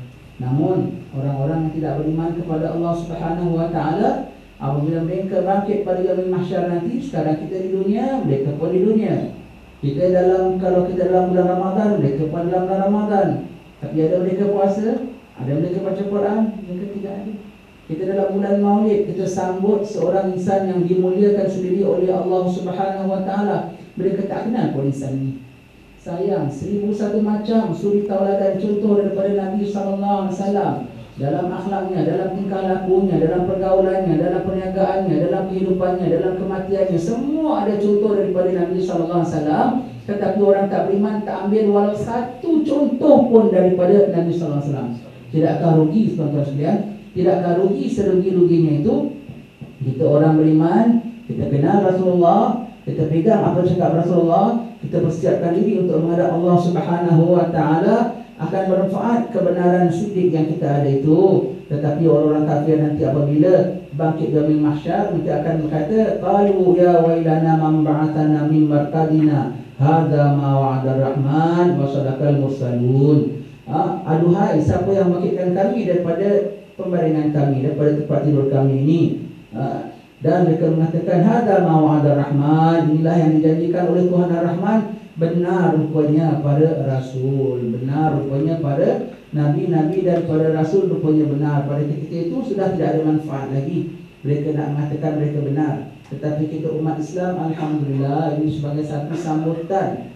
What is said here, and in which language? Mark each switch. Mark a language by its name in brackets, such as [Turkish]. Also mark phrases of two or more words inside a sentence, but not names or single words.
[Malay] Namun orang-orang yang tidak beriman kepada Allah [Arabic] سبحانه وتعالى, [Malay] apabila mereka bangkit pada [Arabic] يوم المحشر [Malay] nanti, sekarang kita di dunia, mereka pun di dunia. Kalau kita dalam bulan Ramadan, mereka pun dalam bulan Ramadan. Tapi ada mereka puasa, ada mereka baca Quran, mereka tidak ada. Kita dalam bulan Maulid, kita sambut seorang insan yang dimuliakan sendiri oleh Allah [Arabic] سبحانه وتعالى. [Malay] Mereka tak kenal pun insan ini. Sayang, 1001 macam suri tauladan contoh daripada Nabi SAW. Dalam akhlaknya, dalam tingkah lakunya, dalam pergaulannya, dalam perniagaannya, dalam kehidupannya, dalam kematiannya, semua ada contoh daripada Nabi SAW. Tetapi orang tak beriman tak ambil walau satu contoh pun daripada Nabi SAW. Tidakkah rugi, tuan-tuan sekalian? Tidakkah rugi serugi-ruginya itu? Kita orang beriman, kita kenal Rasulullah, kita pegang apa cakap Rasulullah, kita persiapkan diri untuk menghadap Allah [Arabic] سبحانه وتعالى, [Malay] akan bermanfaat kebenaran sidik yang kita ada itu. Tetapi orang-orang kafir nanti apabila bangkit dari mahsyar, mereka akan berkata, [Arabic] قالوا يا ويلنا من بعثنا من مرقدنا هذا ما وعد الرحمن وصدق المرسلون. [Malay] Aduhai, siapa yang bangkitkan kami daripada pembaringan kami, daripada tempat tidur kami ini? Dan mereka mengatakan [Arabic] هذا ما وعد الرحمن, [Malay] inilah yang dijanjikan oleh Tuhan Ar-Rahman. Benar rupanya para rasul, benar rupanya para nabi-nabi dan para rasul rupanya benar. Pada ketika itu sudah tidak ada manfaat lagi mereka nak mengatakan mereka benar. Tetapi kita umat Islam, alhamdulillah, ini sebagai satu sambutan.